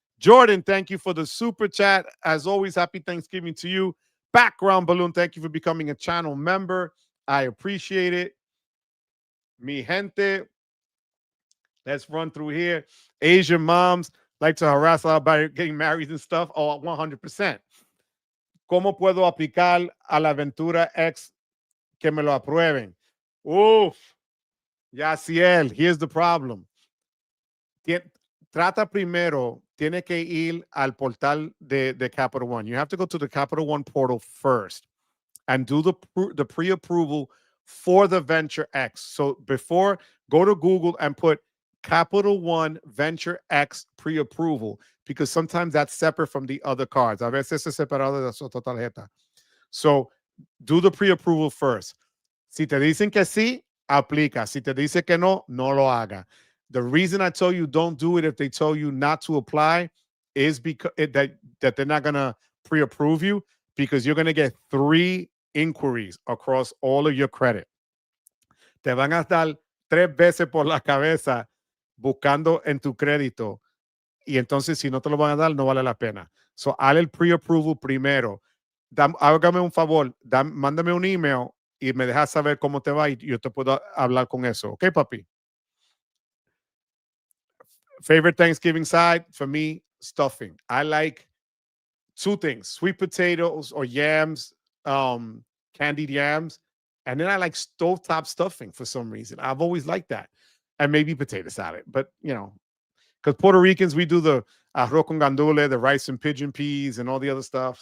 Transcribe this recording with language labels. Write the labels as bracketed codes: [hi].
[en] Jordan, thank you for the super chat. As always, happy Thanksgiving to you. Background Balloon, thank you for becoming a channel member. I appreciate it. [es] Mi gente. [en] Let's run through here. Asian moms like to harass us about getting married and stuff. Oh, 100%. [es] ¿Cómo puedo aplicar a la aventura X que me lo aprueben? Uf. [en] Yaciel, here's the problem. [es] Trata primero, tiene que ir al portal de Capital One. [en] You have to go to the Capital One portal first and do the pre-approval for the Venture X. So before, go to Google and put Capital One Venture X pre-approval, because sometimes that's separate from the other cards. [es] A veces es separado de su tarjeta. [en] So do the pre-approval first. [es] Si te dicen que sí, aplica. Si te dice que no, no lo haga. [en] The reason I tell you don't do it if they tell you not to apply is because that they're not going to pre-approve you because you're going to get 3 inquiries across all of your credit. [es] Te van a dar 3 veces por la cabeza buscando en tu crédito. Y entonces, si no te lo van a dar, no vale la pena. So, haz el pre-approval primero. Hágame un favor, mándame un email y me dejas saber cómo te va y yo te puedo hablar con eso. ¿Ok, papi? [en] Favorite Thanksgiving side for me, stuffing. I like 2 things: sweet potatoes or yams, candied yams, and then I like stovetop stuffing for some reason. I've always liked that, and maybe potato salad. But because Puerto Ricans, we do the arroz con gandule, the rice and pigeon peas, and all the other stuff.